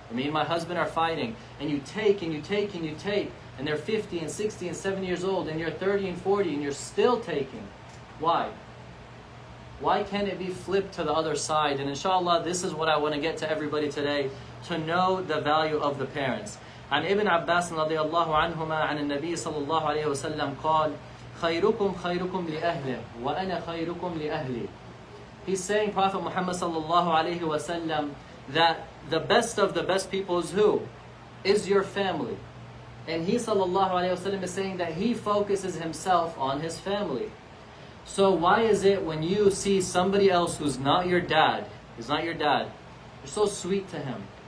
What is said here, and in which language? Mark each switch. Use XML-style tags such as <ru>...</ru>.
<en>Or me and my husband are fighting. And you take and you take and you take. And they're 50 and 60 and 70 years old, and you're 30 and 40, and you're still taking. Why? Why can't it be flipped to the other side? And inshallah, this is what I want to get to everybody today, to know the value of the parents.</en> <ar>عن ابن عباس رضي الله عنهما عن النبي صلى الله عليه وسلم قال خيركم خيركم لأهله وأنا خيركم لأهلي.</ar> <en>He's saying, Prophet Muhammad sallallahu alayhi wasallam, that the best of the best people is who? Is your family. And he sallallahu alayhi wasallam is saying that he focuses himself on his family. So why is it when you see somebody else who's not your dad, you're so sweet to him?</en>